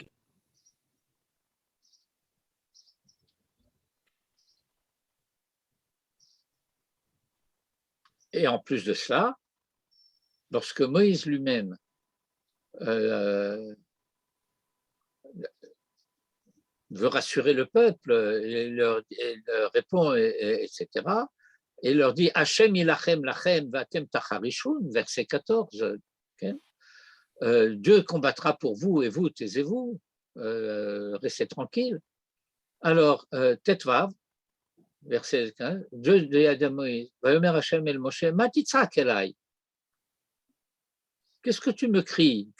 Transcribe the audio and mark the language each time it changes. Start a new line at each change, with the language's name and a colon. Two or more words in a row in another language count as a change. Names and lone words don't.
French: et en plus de cela, lorsque Moïse lui-même veut rassurer le peuple, il leur répond, etc., et il leur dit
Hebrew: השם ילחם לכם ואתם תחרישון,
French: verset 14. Okay? Dieu combattra pour vous et vous taisez-vous, restez tranquille. Alors, Tetvav, verset 15, Dieu dit à Moïse,
Hebrew: ויאמר השם אל משה, מה תצעק אלי.
French: Qu'est-ce que tu me cries?